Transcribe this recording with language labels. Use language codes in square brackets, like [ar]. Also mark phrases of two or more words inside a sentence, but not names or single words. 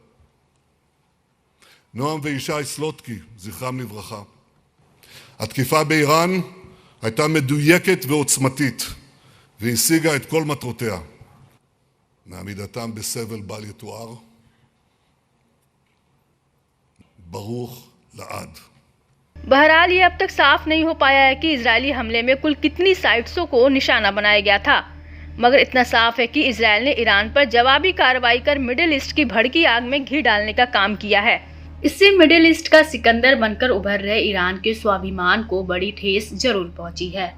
[he] נועם וישי סלוטקי, זכרם לברכה. התקיפה באיראן הייתה מדויקת ועוצמתית, והשיגה את כל מטרותיה. מעמידתם בסבל בל יתואר, ברוך לעד. [hi] बहरहाल ये अब तक साफ नहीं हो पाया है कि इजरायली हमले में कुल कितनी साइट्सों को निशाना बनाया गया था, मगर इतना साफ है कि इजरायल ने ईरान पर जवाबी कार्रवाई कर मिडिल ईस्ट की भड़की आग में घी डालने का काम किया है। इससे मिडिल ईस्ट का सिकंदर बनकर उभर रहे ईरान के स्वाभिमान को बड़ी ठेस जरूर पहुंची है।